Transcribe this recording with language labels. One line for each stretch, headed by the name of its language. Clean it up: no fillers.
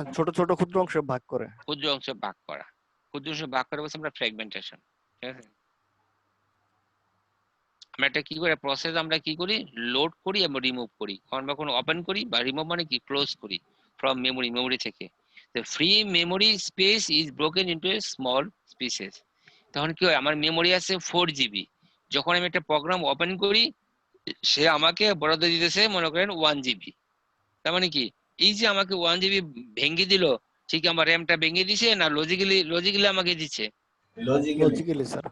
Bangla: ছোট ছোট ক্ষুদ্র অংশে ভাগ করে। ক্ষুদ্র অংশে ভাগ করা, ক্ষুদ্র অংশে ভাগ করে বলছি আমরা ফ্র্যাগমেন্টেশন, ঠিক আছে। আমরা এটা কি করে প্রসেস, আমরা কি করি, লোড করি এবং রিমুভ করি। কখন কখন ওপেন করি বা রিমুভ মানে কি, ক্লোজ করি ফ্রম মেমোরি থেকে।
English: the free memory space is broken into a small pieces।
Bangla: তখন কি হয়, আমার মেমোরি আছে 4 জিবি, যখন আমি একটা প্রোগ্রাম ওপেন করি সে আমাকে বরাদ্দ দিতেছে মনে করেন 1 জিবি। তার মানে কি, এই যে আমাকে 1 জিবি ভেঙে দিল, ঠিক আমার র্যামটা ভেঙে দিছে না লজিক্যালি আমাকে দিচ্ছে, লজিক্যালি স্যার।